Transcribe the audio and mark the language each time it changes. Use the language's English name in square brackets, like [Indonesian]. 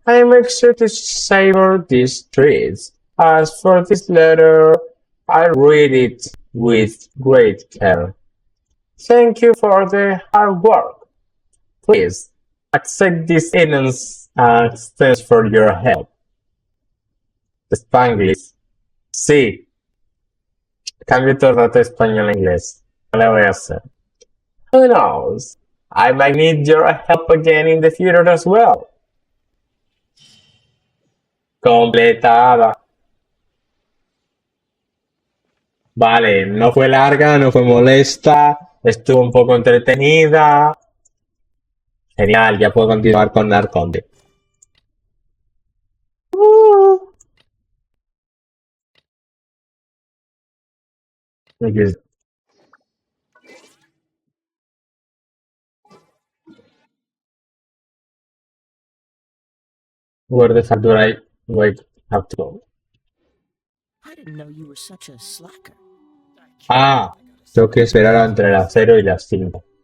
[English] I make sure to savor these treats. As for this letter, I read it with great care. Thank you for the hard work. Please, accept this innocence as thanks for your help. Spanglish. [Spanish] Sí, cambio todo el rato español a inglés. No le voy a hacer. [English] Who knows? I might need your help again in the future as well. [Spanish] Completada. Vale, no fue larga, no fue molesta, estuvo un poco entretenida. Genial, ya puedo continuar con Narconte. [English] Where the fuck do I wait, have to go? I didn't know you were such a slacker. [Spanish] Ah, tengo que esperar entre las 0 y las 5.